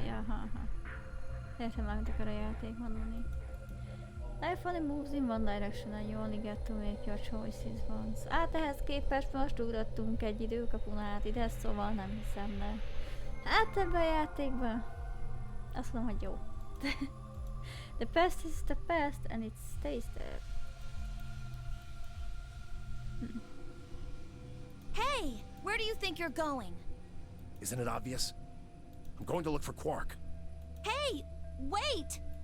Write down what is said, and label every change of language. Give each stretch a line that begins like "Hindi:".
English: Yeah,
Hungarian: Értem, amit akar a játék mondani.
English: Life only moves in one direction and you only get to make your choices once.
Hungarian: Hát ehhez képest most ugrottunk egy időkapun át ide, szóval nem hiszem, de... Hát ebben a játékban... Azt mondom, hogy jó.
English: The past is the past and it stays there. Hey! Where do you think you're going? Isn't it obvious? I'm going to look for Quark. Hey! Wait!